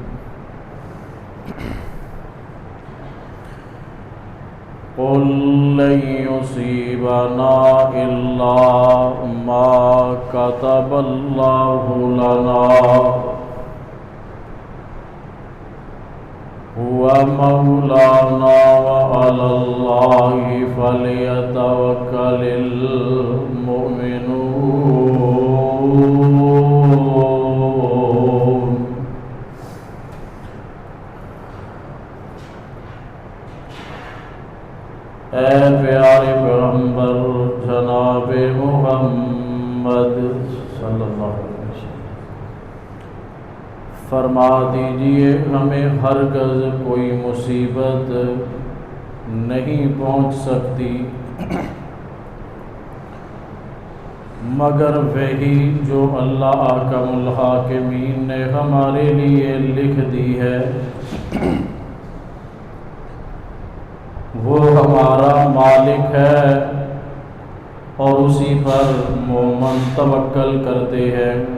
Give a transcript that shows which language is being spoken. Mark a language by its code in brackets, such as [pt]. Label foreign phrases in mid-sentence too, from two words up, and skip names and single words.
[ar] قل لن يصيبنا إلا ما كتب الله لنا هو مولانا وعلى الله فليتوكل المؤمنون. [ur] اے پیارے پیغمبر جناب محمد [ar] صلى الله عليه وسلم, [ur] فرما دیجیے ہمیں ہرگز کوئی مصیبت نہیں پہنچ سکتی مگر وہی جو اللہ [ar] أحكم الحاكمين [ur] نے ہمارے لیے لکھ دی ہے، وہ ہمارا مالک ہے اور اسی پر مومن توکل کرتے ہیں.